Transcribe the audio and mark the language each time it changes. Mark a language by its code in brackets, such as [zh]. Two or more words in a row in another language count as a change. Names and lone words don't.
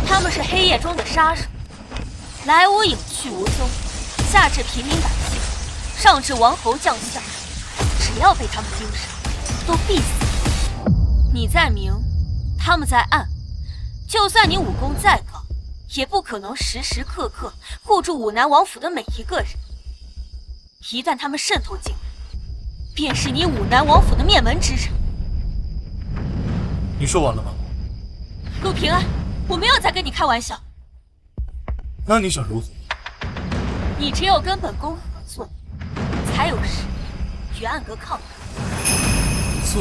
[zh] 他們是黑夜中的殺手，來無影去無蹤，下至平民百姓，上至王侯將相，只要被他們盯上，都必死。你在明，他們在暗，就算你武功再高，也不可能时时刻刻護住武南王府的每一個人。一旦他們滲透進來，便是你武南王府的滅門之日。你說完了嗎？陸平安，我沒有在跟你開玩笑。那你想如何？你只有跟本宮合作，才有實力與暗閣抗衡。合作？